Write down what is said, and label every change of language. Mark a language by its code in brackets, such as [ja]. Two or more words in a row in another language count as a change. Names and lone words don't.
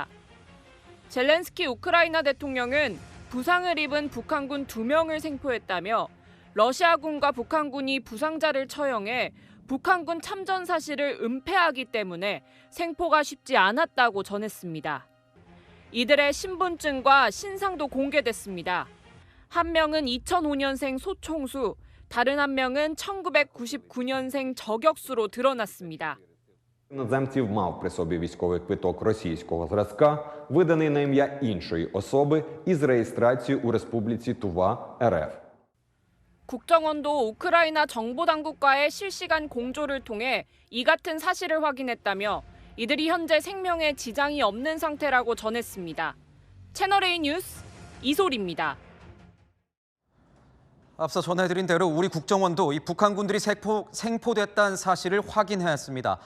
[ko] 젤렌스키 우크라이나 대통령은 부상을 입은 북한군 2명을 생포했다며 러시아군과 북한군이 부상자를 처형해 북한군 참전 사실을 은폐하기 때문에 생포가 쉽지 않았다고 전했습니다. 이들의 신분증과 신상도 공개됐습니다. 한 명은 2005년생 소총수, 다른 한 명은 1999년생 저격수로 드러났습니다. [uk] Іноземців мав при собі військовий квиток російського зразка, виданий на ім'я іншої особи із реєстрацією у Республіці Тува, РФ. [ko] 국정원도 우크라이나 정보당국과의 실시간 공조를 통해 이 같은 사실을 확인했다며 이들이 현재 생명에 지장이 없는 상태라고 전했습니다. 채널A 뉴스 이솔입니다. 앞서 전해드린 대로 우리 국정원도 이 북한군들이 생포됐다는 사실을 확인했습니다.